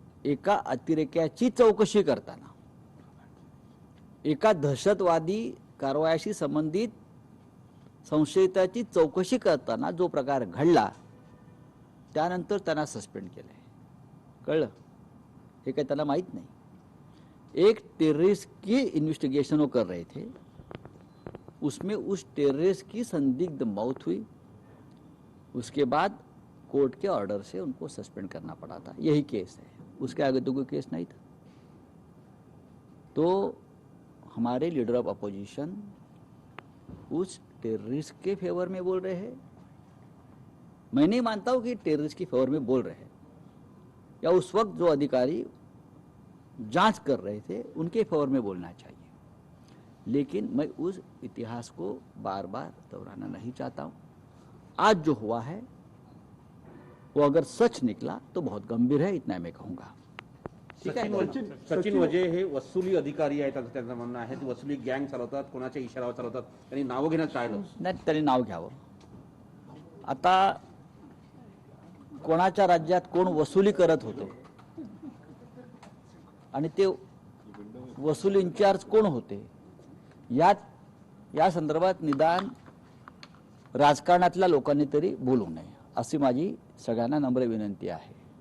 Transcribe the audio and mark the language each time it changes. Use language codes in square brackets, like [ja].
[mr] एका अतिरेक्याची चौकशी करताना, एका दहशतवादी कारवायाशी संबंधित संशयिताची चौकशी करताना जो प्रकार घडला त्यानंतर त्यांना सस्पेंड केलंय. कळलं? हे काही त्याला माहित नहीं. [hi] एक टेररिस्ट की इन्वेस्टिगेशन वो कर रहे थे, उसमें उस टेररिस्ट की संदिग्ध मौत हुई. उसके बाद कोर्ट के ऑर्डर से उनको सस्पेंड करना पड़ा था. यही केस है, उसके आगे तो कोई केस नहीं था. तो हमारे लीडर ऑफ अपोजिशन उस टेररिस्ट के फेवर में बोल रहे हैं. मैं नहीं मानता हूं कि टेररिस्ट की फेवर में बोल रहे हैं, या उस वक्त जो अधिकारी जांच कर रहे थे उनके फेवर में बोलना चाहिए. लेकिन मैं उस इतिहास को बार बार दोहराना नहीं चाहता हूं. आज जो हुआ है वो अगर सच निकला तो बहुत गंभीर है, इतना मैं कहूंगा. [mr] सचिन वजे हे वसुली अधिकारी आहेत असं त्यांचं म्हणणं आहे. ते वसुली गँग चालवतात, कोणाच्या इशाऱ्यावर चालवतात. त्यांनी नावं घेण्यात टाळलं नाही. त्यांनी नाव घ्यावं. आता कोणाच्या राज्यात कोण वसुली करत होते आणि ते वसुली इन्चार्ज कोण होते या संदर्भात निदान राजकारणातल्या लोकांनी तरी बोलू नये अशी माझी सगळ्यांना नम्र विनंती आहे.